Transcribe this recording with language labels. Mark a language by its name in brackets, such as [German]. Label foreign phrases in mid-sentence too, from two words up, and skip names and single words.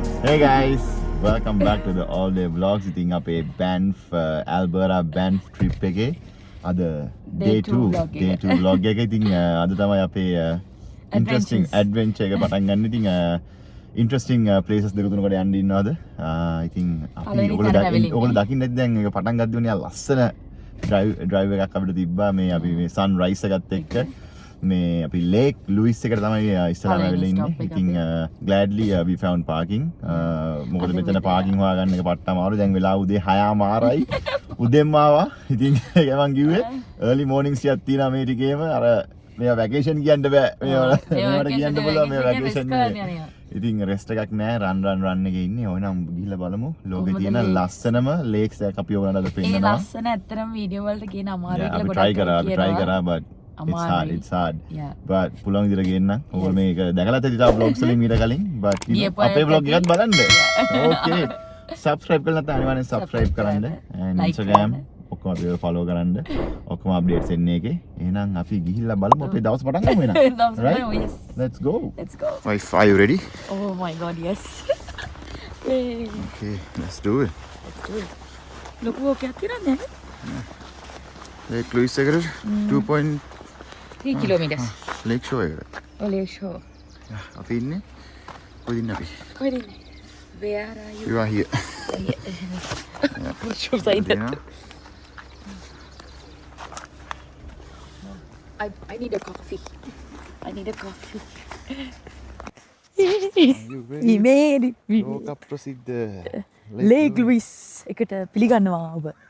[English] Hey guys, welcome back to the all day vlogs. [Sinhala] ඉතින් අපේ Banff Alberta Banff trip එකේ අද day 2 vlog එක. ඉතින් අද තමයි අපේ [English] interesting adventure [Sinhala] එක පටන් ගන්න. ඉතින් [English] interesting places [Sinhala] දෙක තුනකට යන්න ඉන්නවාද? ඉතින් අපි ඔයගොල්ලෝ දකින්න ඇති දැන් ඒක පටන් ගද්දී වුණා ලස්සන drive එකක් අපිට තිබ්බා මේ අපි මේ sunrise එකත් එක්ක මේ අපි ලේක් ලුයිස් එකට තමයි ඉස්සරහම වෙලා ඉන්නේ. [English] ඉතින් gladly we found parking. [Sinhala] මොකද මෙතන parking හොයාගන්න එක පට්ට අමාරු. දැන් වෙලාව උදේ 6:00යි. උදෙන්ම ආවා. ඉතින් ඒක මං කිව්වේ [English] early mornings [Sinhala] එකක් තියෙනවා මේ ටිකේම. අර මේවා vacation කියන්න බෑ. මේවට කියන්න බලව මේ vacation නෙවෙයි. ඉතින් rest එකක් නෑ. run එකේ ඉන්නේ. ඕනනම් ගිහිල්ලා බලමු. ලෝකේ තියෙන ලස්සනම lakes එකක් අපි ඔයාලට අද පෙන්නනවා. ඒ ලස්සන ඇත්තටම වීඩියෝ වලට කියන අමාරු කියලා ගොඩක් try කරා [English] but it's hard Yeah. [Sinhala] but පුළුවන් විදිහට ගේන්න ඕගොල්ලෝ මේක දැකලා ඇති තා vlogs වලින් ඊට කලින් but අපේ vlog එකත් බලන්න okay subscribe කරලා නැත්නම් අනිවාර්යෙන් subscribe කරන්න and Instagram ඔක්කොම අපි follow කරන්න ඔක්කොම updates එන්නේ එකේ එහෙනම් අපි ගිහිල්ලා බලමු අපේ දවස් පටන් ගමු එහෙනම් right [English] yes. let's go Wife, are you ready Oh my god, yes. okay let's do it [Sinhala] ලොකු වෝකයක් තියනද Lake Louise එකට [English] 3 kilometers. [Sinhala] Lake Shore එකට Ole show. අපි ඉන්නේ කොහෙද ඉන්නේ අපි කොහෙද ඉන්නේ? [English] Where are you? you are here What should I do? I need a coffee. We made it. [Sinhala] ලෝක ප්‍රසිද්ධ Lake Louise එකට පිළිගන්නවා ඔබ.